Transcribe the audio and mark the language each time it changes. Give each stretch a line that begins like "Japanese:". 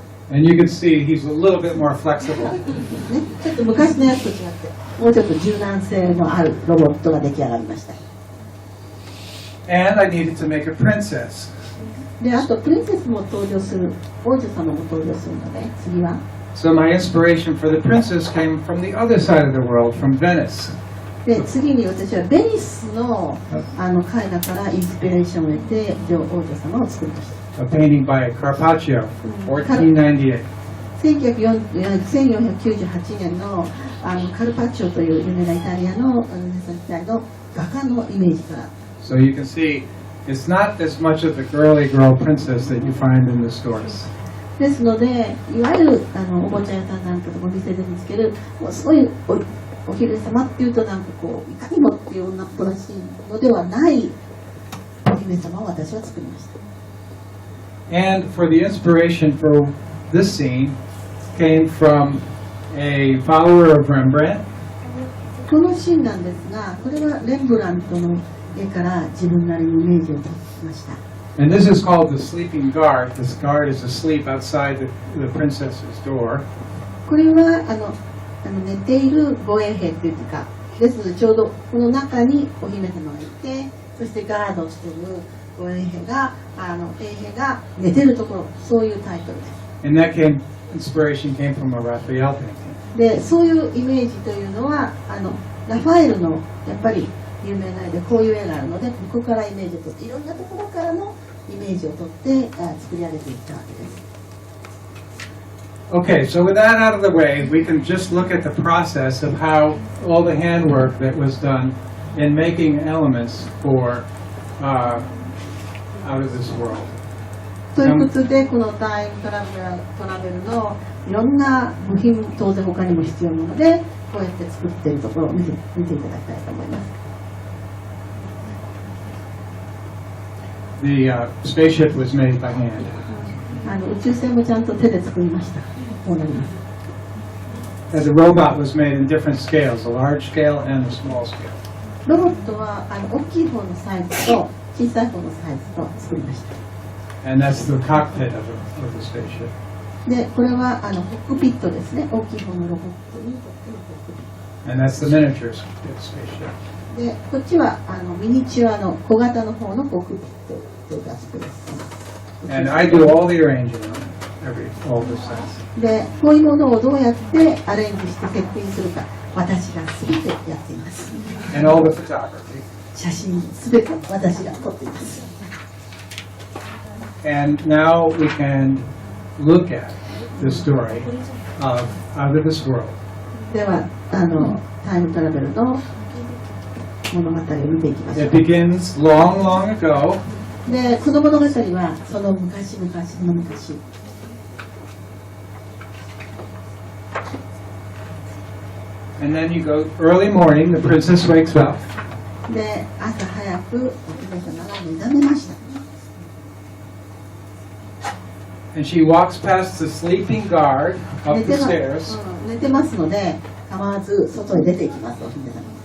English: And you can see he's a little bit more flexible.
Japanese: ね、ちょっと昔のやつと違ってもうちょっと柔軟性のあるロボットが出来上がりました。
English: And I needed to make a princess.
Japanese: であとプリンセスも登場する、王女様も登場するので、次は
English: So my inspiration for the princess came from the other side of the world, from Venice.
Japanese: で次に私はベニスの絵画からインスピレーションを得て王女様を作りました。
English: A painting by Carpaccio, 1498.
Japanese: 1498年のカルパッチョという有名なイタリアのルネサンス時代の画家のイメージから。
English: So you can see it's not as much of the girly girl princess that you find in the stores.
Japanese: ですので、いわゆるおもちゃ屋さんなんかとかお店で見つける、もうすごいお姫様っていうとなんかこういかにもっていう女っぽらしいのではないお姫様を私は作りました。
English: And for the inspiration for this scene came from a follower of Rembrandt.
Japanese: このシーンなんですが、これはレンブラントの絵から自分なりにイメージを出しました。
English: And this is called the sleeping guard. This guard is asleep outside the princess's door.
Japanese: これは寝ている護衛兵というか、ですのでちょうどこの中にお姫様がいて、そしてガードをしている護衛兵が衛兵が寝ているところ、そういうタイトルです。
English: And that inspiration came from a Raphael painting.
Japanese: でそういうイメージというのはラファエルのやっぱり有名な絵でこういう絵があるので、ここからイメージを取っていろんなところからのイメージを取って作り上げていったわけです。
English: Okay, so with that out of the way, we can just look at the process of how all the handwork that was done in making elements for Out of This World.
Japanese: ということで、このタイムトラベルのいろんな部品、当然他にも必要なので、こうやって作っているところを見ていただきたいと思います。
English: The spaceship was made by hand.
Japanese: 宇宙船もちゃんと手で作りました。こうなります。
English: And the robot was made in different scales, a large scale and a small scale.
Japanese: ロボットは大きい方のサイズと小さい方のサイズと作りました。
English: And that's the cockpit of the spaceship.
Japanese: で、これはコックピットですね。大きい方のロボットにとってのコックピット。
English: And that's the miniature spaceship.
Japanese: で、こっちはミニチュアの小型の方のコックピットというかスペース。
English: And I do all the arranging on all the sets.
Japanese: で、こういうものをどうやってアレンジしてセッティングするか、私が全てやっています。
English: And all the photography.
Japanese: 写真全て私が撮っています。
English: And now we can look at the story of Out of This World.
Japanese: では、タイムトラベルの物語を見ていきましょう。
English: It begins long, long ago.
Japanese: で、この物語はその昔々の昔。
English: And then you go early morning, the princess wakes up.
Japanese: で、朝早くお姫様が目覚めました。
English: And she walks past the sleeping guard up
Japanese: 寝
English: the
Japanese: てま
English: stairs.
Japanese: 寝てますので、構わず外へ出ていきます、お姫様。